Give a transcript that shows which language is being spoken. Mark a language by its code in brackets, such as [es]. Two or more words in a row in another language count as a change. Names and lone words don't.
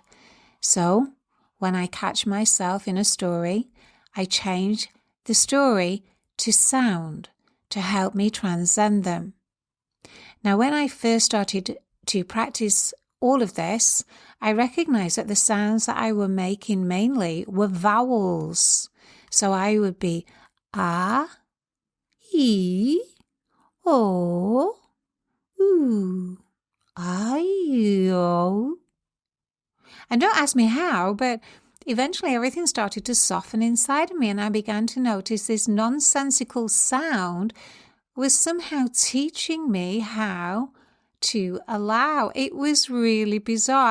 [en] So when I catch myself in a story, I change the story to sound to help me transcend them. Now, when I first started to practice all of this, I recognized that the sounds that I were making mainly were vowels. So I would be ah, e, o, oo, I, o. And don't ask me how, but eventually everything started to soften inside of me, and I began to notice this nonsensical sound was somehow teaching me how to allow. It was really bizarre.